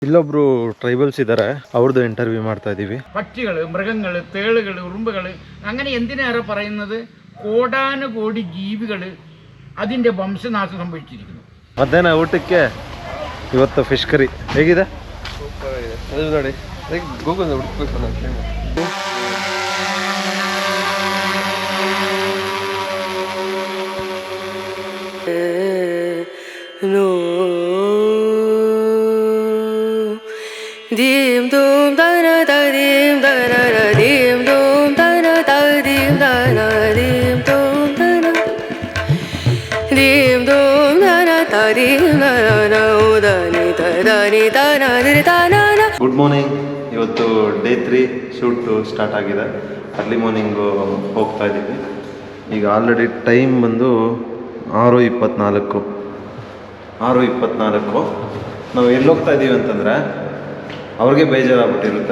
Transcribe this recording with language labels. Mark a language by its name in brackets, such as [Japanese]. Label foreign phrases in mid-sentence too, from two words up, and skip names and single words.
[Kannada] ಇಲ್ಲೊಬ್ರು ಟ್ರೈಬಲ್ಸ್ ಇದ್ದಾರೆ, ಅವ್ರದ್ದು ಇಂಟರ್ವ್ಯೂ ಮಾಡ್ತಾ ಇದೀವಿ. [Malayalam] പക്ഷികൾ, മൃഗങ്ങൾ, തേളുകൾ, ഉറുമ്പുകൾ, അങ്ങനെ എന്തിനേറെ പറയുന്നത് കോടാനുകോടി ജീവികൾ അതിന്റെ വംശനാശം സംഭവിച്ചിരിക്കുന്നു. [Kannada] ಮಧ್ಯಾಹ್ನ ಊಟಕ್ಕೆ ಇವತ್ತು [English] fish curry [Kannada] ಹೇಗಿದೆ? ನೋಡಿ ಗೂಗಲ್ ಹುಡುಕ್ಬೇಕು. dim dum dana da dim dana da dim dum dana da dim dana dim dum dana dim dum dana da dim dana udani tadani dana dana. [English] Good morning. [Kannada] ಇವತ್ತು [English] day 3 shoot start [Kannada] ಆಗಿದೆ. [English] early morning [Kannada] ಹೋಗ್ತಾ ಇದ್ದೀವಿ. ಈಗ [English] already time [Kannada] ಬಂದು 6:24. ನಾವು ಎಲ್ಲಿ ಹೋಗ್ತಾ ಇದ್ದೀವಿ ಅಂತಂದರೆ ಅವ್ರಿಗೆ ಬೇಜಾರಾಗ್ಬಿಟ್ಟಿರುತ್ತೆ.